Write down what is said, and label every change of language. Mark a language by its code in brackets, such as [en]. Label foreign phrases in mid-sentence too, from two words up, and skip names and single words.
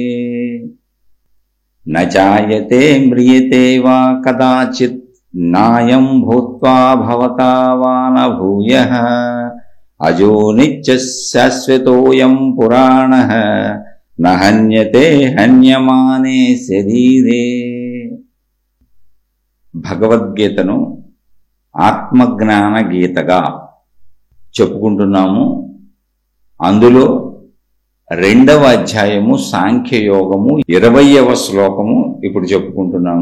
[sa] न जायते म्रियते वा कदाचित् नायं भूत्वा भवता वा न भूयः अजो नित्यः शाश्वतोऽयं पुराणः न हन्यते हन्यमाने शरीरे। [te] భగవద్గీతను ఆత్మజ్ఞాన గీతగా చెప్పుకుంటున్నాము. అందులో 2వ అధ్యాయము సాంఖ్యయోగము 20వ శ్లోకము ఇప్పుడు చెప్పుకుంటున్నాము.